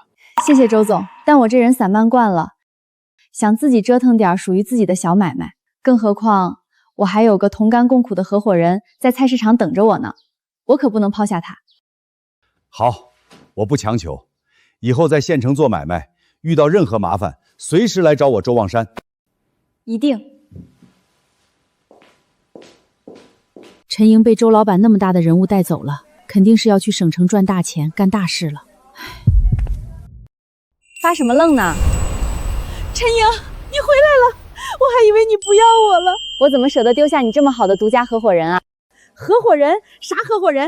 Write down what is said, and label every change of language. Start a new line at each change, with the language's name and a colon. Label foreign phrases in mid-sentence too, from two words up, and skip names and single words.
Chinese: 謝謝周總，但我這人散漫慣了，想自己折騰點屬於自己的小買賣，更何況我還有個同甘共苦的合夥人在菜市場等着我呢，我可不能拋下他。好，我不強求，以後在縣城做買賣，遇到任何麻煩，隨時來找我周望山。一定。陳瑩被周老板那麼大的人物帶走了，肯定是要去省城賺大錢、幹大事了。發什麼愣呢？陳瑩，你回來了，我還以為你不要我了。我怎麼捨得丟下你這麼好的獨家合夥人啊？合夥人？啥合夥人？